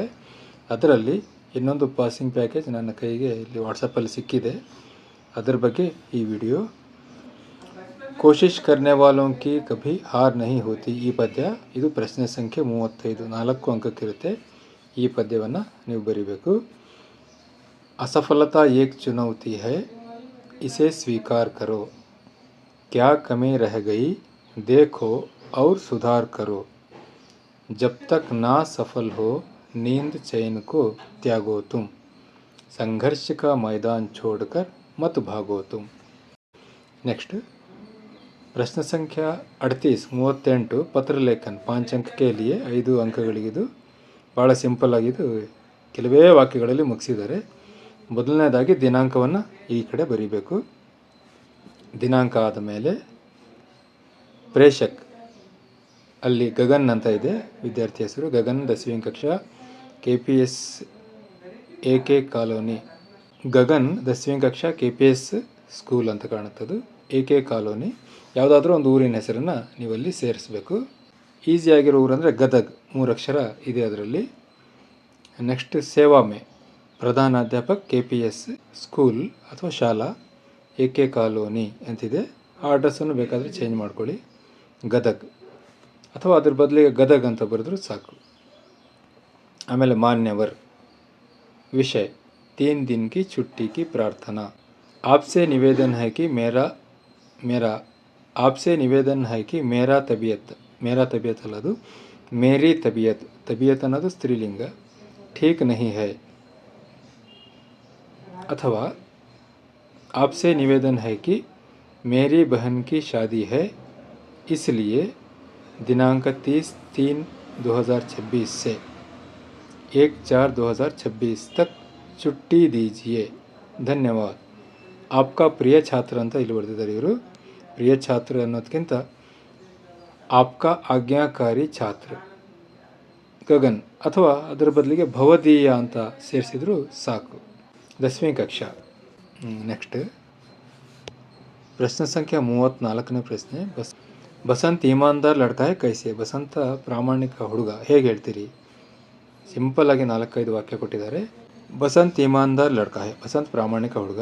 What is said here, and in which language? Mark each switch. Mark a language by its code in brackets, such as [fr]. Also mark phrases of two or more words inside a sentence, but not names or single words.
[kn] ಅದರಲ್ಲಿ ಇನ್ನೊಂದು [en] passing package [kn] ನನ್ನ ಕೈಗೆ ಇಲ್ಲಿ ವಾಟ್ಸಪ್ಪಲ್ಲಿ ಸಿಕ್ಕಿದೆ, ಅದರ ಬಗ್ಗೆ ಈ ವಿಡಿಯೋ. [hi] कोशिश करने वालों की कभी हार नहीं होती, [kn] ಈ ಪದ್ಯ. ಇದು ಪ್ರಶ್ನೆ ಸಂಖ್ಯೆ 35, 4 ಅಂಕಕ್ಕಿರುತ್ತೆ. ಈ ಪದ್ಯವನ್ನು ನೀವು ಬರೀಬೇಕು. [hi] असफलता एक चुनौती है, इसे स्वीकार करो, क्या कमी रह गई देखो और सुधार करो, जब तक ना सफल हो नींद चैन को त्यागो तुम, संघर्ष का मैदान छोड़कर मत भागो तुम. नेक्स्ट प्रश्न संख्या 38, 38 पत्र लेखन 5 अंक के लिए 5 ಅಂಕಗಳಿಗಿದು. [kn] ಭಾಳ ಸಿಂಪಲ್ ಆಗಿದ್ದು, ಕೆಲವೇ ವಾಕ್ಯಗಳಲ್ಲಿ ಮುಗಿಸಿದ್ದಾರೆ. ಮೊದಲನೇದಾಗಿ ದಿನಾಂಕವನ್ನು ಈ ಕಡೆ ಬರೀಬೇಕು. ದಿನಾಂಕ ಆದಮೇಲೆ ಪ್ರೇಷಕ್, ಅಲ್ಲಿ ಗಗನ್ ಅಂತ ಇದೆ ವಿದ್ಯಾರ್ಥಿ ಹೆಸರು. [hi] ಗಗನ್ 10वीं कक्षा KPS AK ಕಾಲೋನಿ. [kn] ಗಗನ್ [hi] 10वीं कक्षा [kn] KPS ಸ್ಕೂಲ್ ಅಂತ ಕಾಣುತ್ತದು. AK ಕಾಲೋನಿ. ಯಾವುದಾದ್ರೂ ಒಂದು ಊರಿನ ಹೆಸರನ್ನು ನೀವಲ್ಲಿ ಸೇರಿಸಬೇಕು. ಈಸಿಯಾಗಿರೋ ಊರಂದರೆ ಗದಗ್, 3 ಅಕ್ಷರ ಇದೆ ಅದರಲ್ಲಿ. ನೆಕ್ಸ್ಟ್ [hi] सेवा में, [kn] ಪ್ರಧಾನಾಧ್ಯಾಪಕ KPS ಸ್ಕೂಲ್ ಅಥವಾ ಶಾಲಾ AK ಕಾಲೋನಿ ಅಂತಿದೆ. ಆ ಅಡ್ರೆಸ್ಸನ್ನು ಬೇಕಾದರೆ ಚೇಂಜ್ ಮಾಡ್ಕೊಳ್ಳಿ, ಗದಗ್, ಅಥವಾ ಅದ್ರ ಬದಲಿಗೆ ಗದಗ್ ಅಂತ ಬರೆದ್ರೂ ಸಾಕು. ಆಮೇಲೆ ಮಾನ್ಯವರ್, ವಿಷಯ [hi] 3 दिन की छुट्टी की प्रार्थना, आपसे निवेदन है कि मेरा आपसे निवेदन है कि मेरा तबीयत [kn] ಅಲ್ಲದು, [hi] मेरी तबीयत [kn] ಅನ್ನೋದು ಸ್ತ್ರೀಲಿಂಗ, [hi] ठीक नहीं है. अथवा आपसे निवेदन है कि मेरी बहन की शादी है, इसलिए दिनांक 30/3/2026 से 1/4/2026 तक छुट्टी दीजिए, धन्यवाद. आपका प्रिय छात्र [kn] ಅಂತ ಇಲ್ಲಿ ಬರೆದಿದ್ದಾರೆ ಇವರು. [hi] प्रिय छात्र [kn] ಅನ್ನೋದಕ್ಕಿಂತ [hi] आपका आज्ञाकारी छात्र [kn] ಗಗನ್, ಅಥವಾ ಅದರ ಬದಲಿಗೆ ಭವದೀಯ ಅಂತ ಸೇರಿಸಿದ್ರು ಸಾಕು. [hi] 10वीं कक्षा. [kn] ನೆಕ್ಸ್ಟ್ ಪ್ರಶ್ನೆ ಸಂಖ್ಯೆ 34ನೇ ಪ್ರಶ್ನೆ. ಬಸಂತ್ [hi] ईमानदार लड़का है कैसे, [kn] ಬಸಂತ ಪ್ರಾಮಾಣಿಕ ಹುಡುಗ, ಹೇಗೆ ಹೇಳ್ತೀರಿ? ಸಿಂಪಲ್ ಆಗಿ 4-5 ವಾಕ್ಯ ಕೊಟ್ಟಿದ್ದಾರೆ. [hi] बसंत ईमानदार लड़का है, ಬಸಂತ್ [kn] ಪ್ರಾಮಾಣಿಕ ಹುಡುಗ.